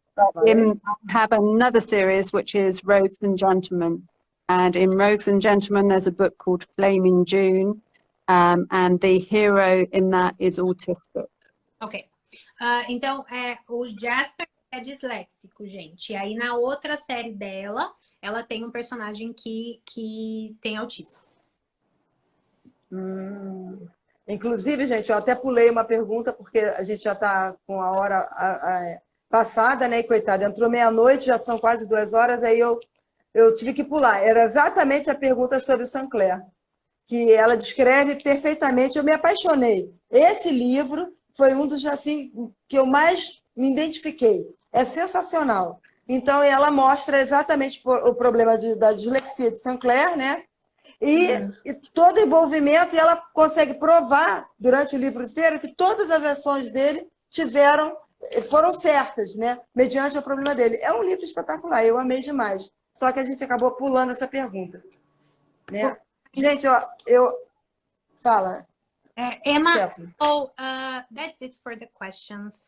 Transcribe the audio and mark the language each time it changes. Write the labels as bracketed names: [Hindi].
[English] I have another series which is Rogues and Gentlemen, and in Rogues and Gentlemen there's a book called Flaming June, and the hero in that is autistic. [Portuguese] Ok. Então, o Jasper é disléxico, gente. E aí, na outra série dela, ela tem um personagem que tem autismo. Inclusive, gente, eu até pulei uma pergunta, porque a gente já está com a hora passada, né? E, coitada, entrou meia-noite, já são quase 2 horas, aí eu tive que pular. Era exatamente a pergunta sobre o Sinclair, que ela descreve perfeitamente. Eu me apaixonei. Esse livro foi um dos, assim, que eu mais me identifiquei. É sensacional. Então, ela mostra exatamente o problema da dislexia de Sinclair, né? E todo o envolvimento, e ela consegue provar, durante o livro inteiro, que todas as ações dele foram certas, né? Mediante o problema dele. É um livro espetacular, eu amei demais. Só que a gente acabou pulando essa pergunta. Né? Gente, fala. [English] Emma, that's it for the questions.